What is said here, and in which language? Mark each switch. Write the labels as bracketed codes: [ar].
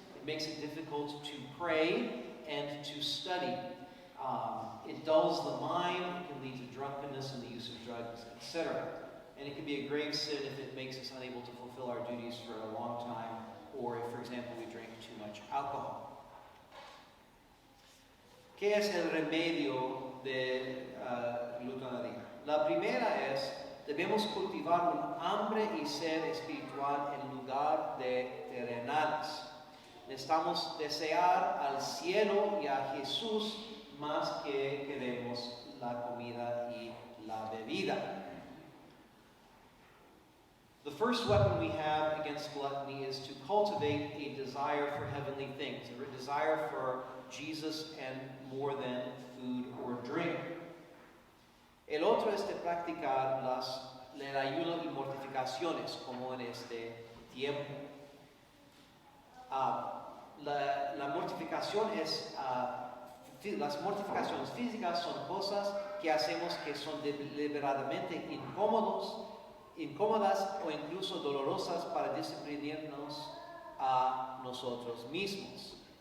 [en] It makes it difficult to pray and to study. It dulls the mind, it can lead to drunkenness and the use of drugs, etc. And it can be a grave sin if it makes us unable to fulfill our duties for a long time, or if, for example, we drink too much alcohol. [es] ¿Qué es el remedio de glutonaria? La primera es, debemos cultivar un hambre y sed espiritual en lugar de terrenales. Necesitamos desear al cielo y a Jesús más que queremos la comida y la bebida. [en] The first weapon we have against gluttony is to cultivate a desire for heavenly things, a desire for Jesus and more than food or drink. [es] El otro es de practicar el ayuno y mortificaciones, como en este tiempo. La mortificación es, las mortificaciones físicas son cosas que hacemos que son deliberadamente incómodas o incluso dolorosas para disciplinarnos a nosotros mismos.